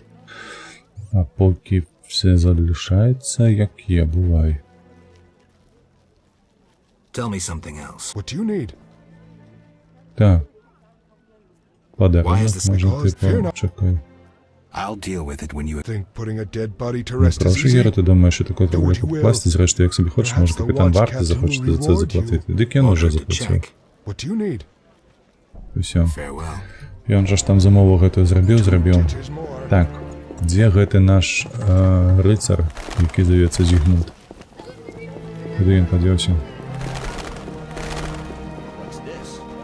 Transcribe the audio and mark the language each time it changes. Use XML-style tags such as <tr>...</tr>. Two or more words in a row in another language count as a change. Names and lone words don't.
<uk>А поки все залишається, як є, бувай.</uk> <en>Tell me something else. What do you need?</en> <uk>Так.</uk> <en>Why</en> <uk>Подарунок</uk> <en>is this</en> <uk>може,</uk> <en>because fear</en> <uk>типу,</uk> <en>not-</en> <uk>чекай.</uk> <en>I'll deal with it when you... Think putting a dead body to</en> <uk>Не</uk> <en>rest is</en> <uk>прошу,</uk> <en>easy?</en> <uk>Гера, ти думаєш, що таке</uk> <en>Do</en> <uk>треба</uk> <en>what you will.</en> <uk>покласти, зрештою, як собі хочеш, може</uk> <en>Perhaps the</en> <uk>капітан</uk> <en>watch</en> <uk>варти</uk> <en>captain</en> <uk>захоче</uk> <en>will</en> <uk>за це</uk> <en>reward</en> <uk>заплатити. Дик я вже</uk> <en>Order to</en> <uk>заплатив.</uk> <en>check. What do you need?</en> <uk>І все.</uk> <en>Farewell.</en> <be>Ён жа ж там замову гэтую зрабіў.</be> <en>Stitches more.</en> <be>Так, дзе гэты наш рыцар, які завецца Зігмунд? Куды ён падзеўся?</be> <en>What's this?</en>